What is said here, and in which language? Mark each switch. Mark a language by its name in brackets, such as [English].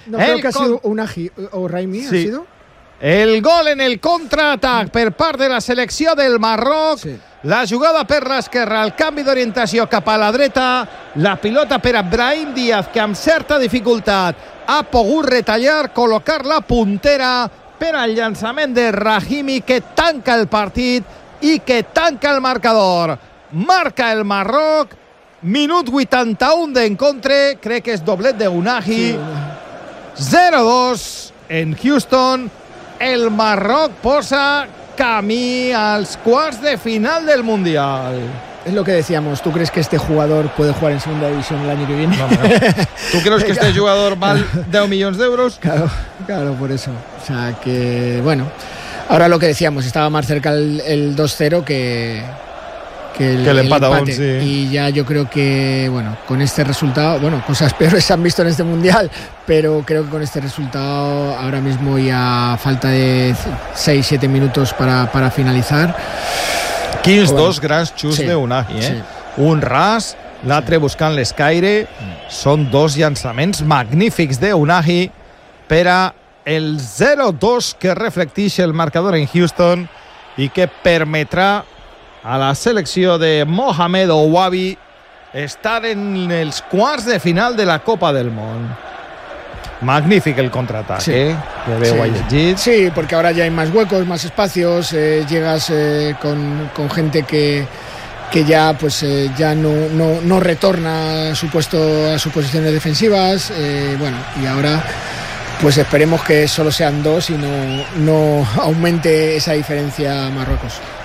[Spanish] No, el creo que ha sido un Rahimi, sí. [Catalan] El gol en el contraatac per part de la selecció del Marroc. Sí. La jugada per l'esquerra, el canvi d'orientació cap a la dreta, la pilota per a Brahim Díaz, que amb certa dificultat ha pogut retallar, col·locar la puntera per al llançament de Rahimi, que tanca el partit i que tanca el marcador. Marca el Marroc, minut 81 d'encontre, crec que és doblet d'Ounahi, sí. 0-2 en Houston. El Marroc posa camí als quarts de final del Mundial. [Spanish] Es lo que decíamos, ¿tú crees que este jugador puede jugar en segunda división el año que viene? Vamos, ¿tú crees que este jugador vale 10 millones de euros? Claro, claro, por eso. O sea que, bueno, ahora lo que decíamos, estaba más cerca el 2-0 que el empate. Aún, sí. Y ya yo creo que, bueno, con este resultado, bueno, cosas peores se han visto en este Mundial, pero creo que con este resultado, ahora mismo y a falta de 6-7 minutos para finalizar. [Catalan] Quins bueno, dos grans xuts, sí, d'Ounahi, eh? Sí. Un ras, l'altre buscant l'escaire. Són dos llançaments magnífics d'Ounahi per a el 0-2 que reflecteix el marcador en Houston i que permetrà a la selecció de Mohamed Ouabi estar en els quarts de final de la Copa del Món. Magnífic el contraatac, sí. Que veu, sí, allà. [Spanish] Sí, porque ahora ya hay más huecos, más espacios, llegas con gente que que ya pues ya no retorna a su posición de defensivas, bueno, y ahora pues esperemos que solo sean dos y no aumente esa diferencia a Marruecos.